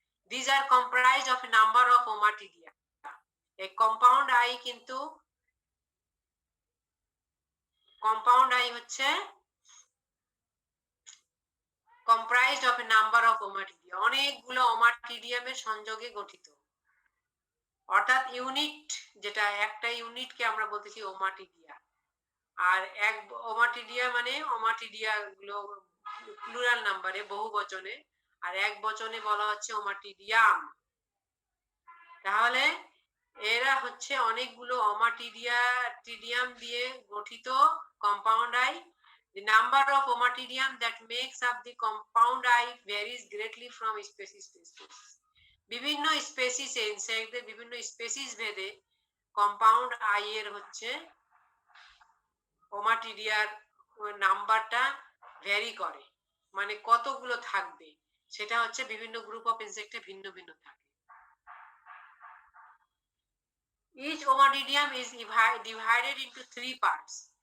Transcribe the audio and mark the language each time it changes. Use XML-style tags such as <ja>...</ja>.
<en>These are comprised of a number of ommatidia.</en> <bn>এই compound I কিন্তু compound I হচ্ছে</bn> <en>comprised of a number of ommatidia,</en> <bn>অনেকগুলো ওমাটিডিয়ামের সংযোগে গঠিত। অর্থাৎ ইউনিট, যেটা একটা ইউনিটকে আমরা বলতেছি ওমাটিডিয়া। আর এক ওমাটিডিয়া মানে ওমাটিডিয়া গুলো প্লুরাল নাম্বারে, বহু বচনে, আর এক বচনে বলা হচ্ছে ওমাটিডিয়াম। তাহলে এরা হচ্ছে অনেকগুলো ওমাটিডিয়াম দিয়ে গঠিত compound I.</bn> <en>The number of ommatidium that makes up the compound eye varies greatly from species to species.</en> <bn>বিভিন্ন স্পেসিসে, ইনসেক্টদের বিভিন্ন স্পেসিস ভেদে কম্পাউন্ড আই এর হচ্ছে ওমাটিডিয়ার নাম্বারটা ভ্যারি করে, মানে কতগুলো থাকবে সেটা হচ্ছে বিভিন্ন গ্রুপ অফ ইনসেক্টে ভিন্ন ভিন্ন থাকে।</bn> <en>Each ommatidium is divided into 3 parts.</en>